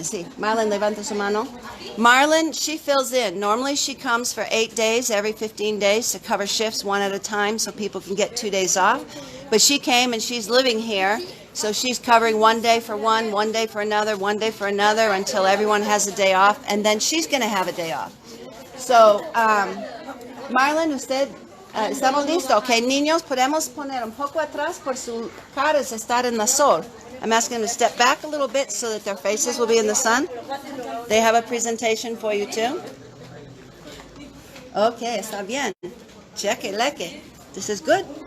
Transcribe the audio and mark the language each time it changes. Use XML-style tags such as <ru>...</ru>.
<es>Sí, Marlon, levanta su mano. Marlon,</es> <en>she fills in. Normally she comes for 8 days, every 15 days, to cover shifts one at a time so people can get 2 days off. But she came and she's living here, so she's covering 1 day for one day for another, 1 day for another, until everyone has a day off, and then she's going to have a day off.</en> <es>So, Marlon, usted, ¿estamos listos? Okay, niños, podemos poner un poco atrás por su caras estar en la sol.</es> <en>I'm asking them to step back a little bit so that their faces will be in the sun. They have a presentation for you too. Okay,</en> <es>está bien.</es> <en>Cheque, leque. This is good.</en>